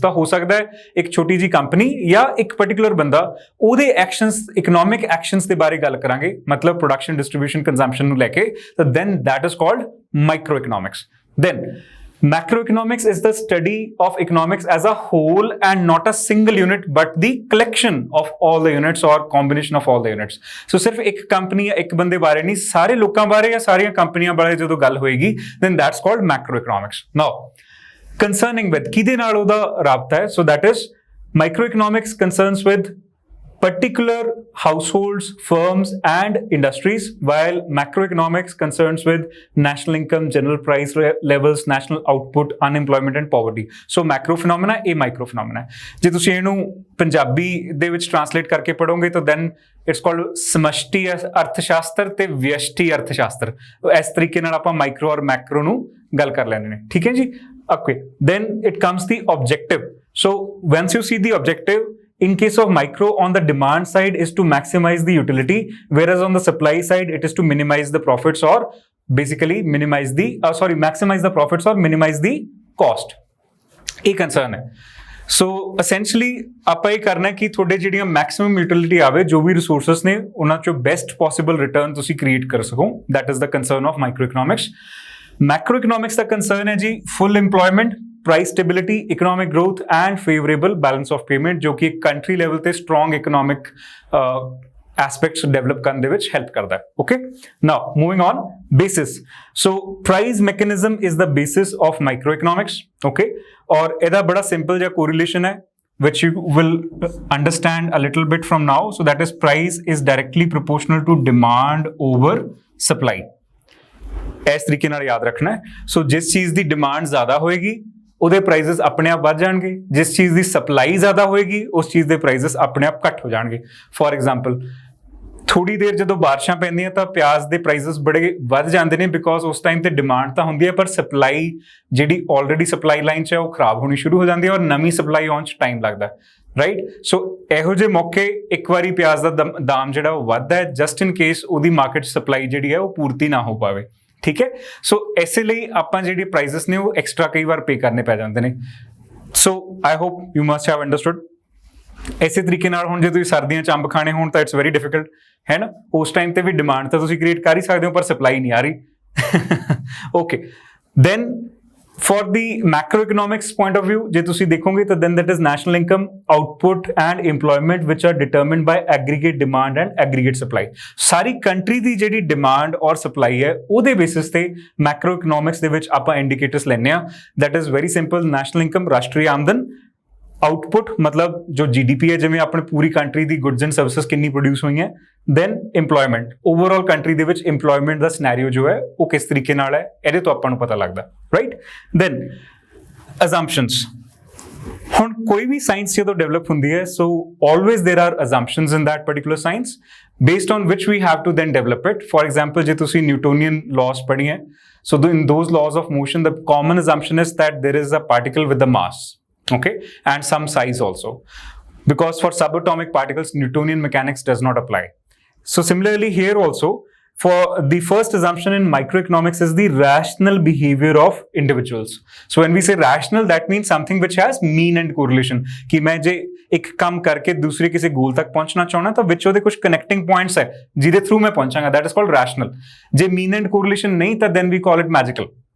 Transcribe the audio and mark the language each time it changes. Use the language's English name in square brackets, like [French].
[Hindi] तो हो सकता है एक छोटी जी कंपनी या एक पर्टिकुलर बंदा ਉਹਦੇ एक्शनस इकनॉमिक एक्शनस के बारे गल करांगे, मतलब प्रोडक्शन, डिस्ट्रीब्यूशन, कंजम्पशन [Punjabi] ਨੂੰ ਲੈ ਕੇ, [Hindi] तो [English] then that is called microeconomics. Then macroeconomics is the study of economics as a whole and not a single unit but the collection of all the units or combination of all the units. [Punjabi] So ਸਿਰਫ ਇੱਕ company ਜਾਂ ਇੱਕ ਬੰਦੇ ਬਾਰੇ ਨਹੀਂ, ਸਾਰੇ ਲੋਕਾਂ ਬਾਰੇ ਜਾਂ ਸਾਰੀਆਂ ਕੰਪਨੀਆਂ ਬਾਰੇ ਜਦੋਂ ਗੱਲ ਹੋਏਗੀ [English] then that's called macroeconomics. Now concerning with [Punjabi] ਕਿਹਦੇ ਨਾਲ ਉਹਦਾ ਰਾਬਤਾ ਹੈ, [English] so that is microeconomics concerns with particular households, firms and industries, while macroeconomics concerns with national income, general price levels, national output, unemployment and poverty. So macro phenomena [Punjabi] ਇਹ [English] micro phenomena ਹੈ। [Punjabi] ਜੇ ਤੁਸੀਂ ਇਹਨੂੰ ਪੰਜਾਬੀ ਦੇ ਵਿੱਚ ਟ੍ਰਾਂਸਲੇਟ ਕਰਕੇ ਪੜੋਗੇ ਤਾਂ [English] then it's called [Punjabi] ਸਮਸ਼ਟੀ ਅਰਥਸ਼ਾਸਤਰ ਤੇ ਵਿਅਸ਼ਟੀ ਅਰਥਸ਼ਾਸਤਰ। ਇਸ ਤਰੀਕੇ ਨਾਲ ਆਪਾਂ ਮਾਈਕਰੋ ਔਰ ਮੈਕਰੋ ਨੂੰ ਗੱਲ ਕਰ ਲੈਂਦੇ ਨੇ, ਠੀਕ ਹੈ ਜੀ। [English] Okay, then it comes the objective. So once you see the objective, in case of micro, on the demand side is to maximize the utility, whereas on the supply side it is to minimize the profits or basically minimize the maximize the profits or minimize the cost. [Punjabi] ਇਹ concern ਹੈ। [English] So essentially [Punjabi] ਆਪਾਂ ਇਹ ਕਰਨਾ ਹੈ ਕਿ ਤੁਹਾਡੇ ਜਿਹੜੀਆਂ maximum utility ਆਵੇ, ਜੋ ਵੀ ਰਿਸੋਰਸਸ ਨੇ ਉਹਨਾਂ ਚੋਂ ਬੈਸਟ ਪੋਸੀਬਲ ਰਿਟਰਨ ਤੁਸੀਂ ਕ੍ਰੀਏਟ ਕਰ ਸਕੋ। [English] That is the concern of microeconomics. Macroeconomics [Hindi] का concern है जी [English] full employment, price stability, economic growth and favorable balance of payment, [Hindi] जो कि एक country level ते strong economic aspects develop करने विच help करता है। [English] Okay, now moving on, basis. So price mechanism is the basis of microeconomics. Okay, [Hindi] और इधर बड़ा [English] simple जा correlation है which you will understand a little bit from now. So that is price is directly proportional to demand over supply. [Punjabi] ਇਸ ਤਰੀਕੇ ਨਾਲ ਯਾਦ ਰੱਖਣਾ ਹੈ। ਸੋ ਜਿਸ ਚੀਜ਼ ਦੀ ਡਿਮਾਂਡ ਜ਼ਿਆਦਾ ਹੋਏਗੀ ਉਹਦੇ ਪ੍ਰਾਈਸਿਸ ਆਪਣੇ ਆਪ ਵੱਧ ਜਾਣਗੇ, ਜਿਸ ਚੀਜ਼ ਦੀ ਸਪਲਾਈ ਜ਼ਿਆਦਾ ਹੋਏਗੀ ਉਸ ਚੀਜ਼ ਦੇ ਪ੍ਰਾਈਸਿਸ ਆਪਣੇ ਆਪ ਘੱਟ ਹੋ ਜਾਣਗੇ। ਫੋਰ ਐਗਜ਼ਾਮਪਲ ਥੋੜੀ ਦੇਰ ਜਦੋਂ ਬਾਰਿਸ਼ਾਂ ਪੈਂਦੀਆਂ ਤਾਂ ਪਿਆਜ਼ ਦੇ ਪ੍ਰਾਈਸਿਸ ਬੜੇ ਵੱਧ ਜਾਂਦੇ ਨੇ, ਬਿਕੋਜ਼ ਉਸ ਟਾਈਮ ਤੇ ਡਿਮਾਂਡ ਤਾਂ ਹੁੰਦੀ ਹੈ ਪਰ ਸਪਲਾਈ ਜਿਹੜੀ ਆਲਰੇਡੀ ਸਪਲਾਈ ਲਾਈਨ 'ਚ ਹੈ ਉਹ ਖਰਾਬ ਹੋਣੀ ਸ਼ੁਰੂ ਹੋ ਜਾਂਦੀ ਹੈ ਔਰ ਨਵੀਂ ਸਪਲਾਈ ਆਉਣ 'ਚ ਟਾਈਮ ਲੱਗਦਾ, ਰਾਈਟ। ਸੋ ਇਹੋ ਜਿਹੇ ਮੌਕੇ ਇੱਕ ਵਾਰੀ ਪਿਆਜ਼ ਦਾ ਦਾਮ ਜਿਹੜਾ ਉਹ ਵੱਧਦਾ ਹੈ ਜਸਟ ਇਨ ਕੇਸ ਉਹਦੀ ਮਾਰਕੀਟ ਸਪਲਾਈ ਜਿਹੜੀ ਹੈ ਉਹ ਪੂਰਤੀ ਨਾ ਹੋ ਪਾਵੇ, ਠੀਕ ਹੈ। ਸੋ ਇਸੇ ਲਈ ਆਪਾਂ ਜਿਹੜੇ ਪ੍ਰਾਈਸਿਸ ਨੇ ਉਹ ਐਕਸਟਰਾ ਕਈ ਵਾਰ ਪੇ ਕਰਨੇ ਪੈ ਜਾਂਦੇ ਨੇ। [English] So I hope you must have understood. [Punjabi] ਇਸੇ ਤਰੀਕੇ ਨਾਲ ਹੁਣ ਜੇ ਤੁਸੀਂ ਸਰਦੀਆਂ 'ਚ ਅੰਬ ਖਾਣੇ ਹੋਣ ਤਾਂ [English] it's very difficult, [Punjabi] ਹੈ ਨਾ। ਉਸ ਟਾਈਮ ਤੇ ਵੀ ਡਿਮਾਂਡ ਤਾਂ ਤੁਸੀਂ ਕ੍ਰੀਏਟ ਕਰ ਹੀ ਸਕਦੇ ਹੋ ਪਰ ਸਪਲਾਈ ਨਹੀਂ ਆ ਰਹੀ। [English] okay, then for the macroeconomics point of view, [Punjabi] ਜੇ ਤੁਸੀਂ ਦੇਖੋਗੇ ਤਾਂ [English] then that is national income, output and employment which are determined by aggregate demand and aggregate supply. [Punjabi] Sorry country ਦੀ ਜਿਹੜੀ ਡਿਮਾਂਡ ਔਰ ਸਪਲਾਈ ਹੈ ਉਹਦੇ ਬੇਸਿਸ ਤੇ ਮੈਕਰੋਇਕਨੋਮਿਕਸ ਦੇ ਵਿੱਚ ਆਪਾਂ ਇੰਡੀਕੇਟਰਸ ਲੈਂਦੇ ਆ। [English] that is very simple, [Punjabi] national income ਰਾਸ਼ਟਰੀ ਆਮਦਨ, ਆਊਟਪੁੱਟ ਮਤਲਬ ਜੋ GDP ਹੈ ਜਿਵੇਂ ਆਪਣੇ ਪੂਰੀ country ਦੀ goods and services ਕਿੰਨੀ ਪ੍ਰੋਡਿਊਸ ਹੋਈਆਂ, ਦੈਨ ਇੰਪਲੋਇਮੈਂਟ, ਓਵਰਆਲ ਕੰਟਰੀ ਦੇ ਵਿੱਚ ਇੰਪਲੋਇਮੈਂਟ ਦਾ ਸਿਨੈਰੀਓ ਜੋ ਹੈ ਉਹ ਕਿਸ ਤਰੀਕੇ ਨਾਲ ਹੈ ਇਹਦੇ ਤੋਂ ਆਪਾਂ ਨੂੰ ਪਤਾ ਲੱਗਦਾ, ਰਾਈਟ। [English] Then assumptions. [Punjabi] ਹੁਣ ਕੋਈ ਵੀ ਸਾਇੰਸ ਜਦੋਂ ਡਿਵੈਲਪ ਹੁੰਦੀ ਹੈ [English] So always there are assumptions in that particular science based on which we have to then develop it. For example, [Punjabi] ਜੇ ਤੁਸੀਂ [English] Newtonian laws [Punjabi] ਪੜ੍ਹੀ ਹੈ, [English] so in those laws of motion the common assumption is that there is a particle with a mass, okay, and some size also. because for subatomic particles, Newtonian mechanics does not apply. So similarly here also, for the first assumption in microeconomics is the rational behavior of individuals. So when we say rational, that means something which has mean and correlation. [Hindi] कि मैं जे एक काम करके दूसरे किसी गोल तक पहुंचना चाहना तो विच ਉਹਦੇ कुछ connecting points है जिधे through मैं पहुंचांगा, [English] that is called rational. [Hindi] J [English] mean and correlation [Hindi] नहीं था, [English] then we call it magical.